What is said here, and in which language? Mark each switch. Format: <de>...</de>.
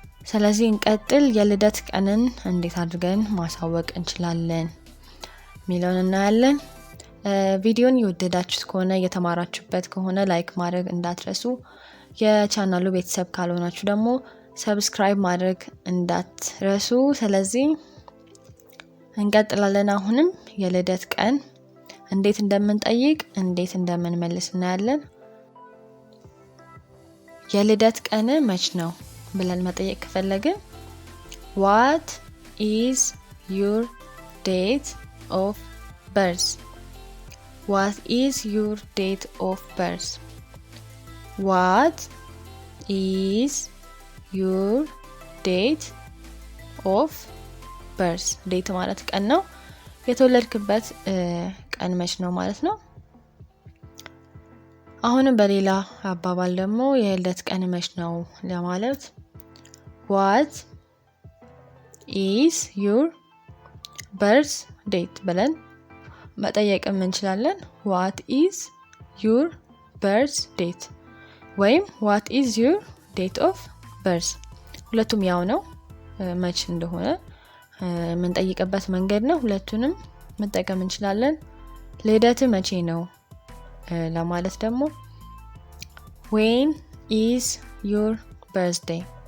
<am>ስለዚህ እንቀጥል። የልደት ቀንን እንዴት አድርገን ማሳወቅ እንችላለን ሚለውን እናያለን። ቪዲዮን የወደዳችሁት ከሆነ የተማራችሁበት ከሆነ ላይክ ማድረግ እንዳትረሱ። የቻናሉ ቤተሰብ ካልሆናችሁ ደግሞ ሰብስክራይብ ማድረግ እንዳትረሱ። ስለዚህ እንቀጥላለን። አሁንም የልደት ቀን እንዴት እንደምንጠይቅ እንዴት እንደምንመልስ እናያለን። የልደት ቀን መች ነው ብለን መጠየቅ ከፈለግን</am> <en>what is your date of birth? What is your date of birth? What is your date of birth?</en> <am>ዴት ማለት ቀን ነው። የተወለድክበት ቀን መች ነው ማለት ነው። አሁንም በሌላ አባባል ደግሞ የልደት ቀን መች ነው ለማለት</am> <en>what is your birth date</en> <am>ብለን መጠየቅም እንችላለን።</am> <en>what is your birth date</en> <am>ወይም</am> <en>what is your date of birth</en> <am>ሁለቱም ያው ነው። መች እንደሆነ የምንጠይቅበት መንገድ ነው። ሁለቱንም መጠቀም እንችላለን። ልደት መቼ ነው ለማለት ደግሞ</am> <en>when is your birthday?</en>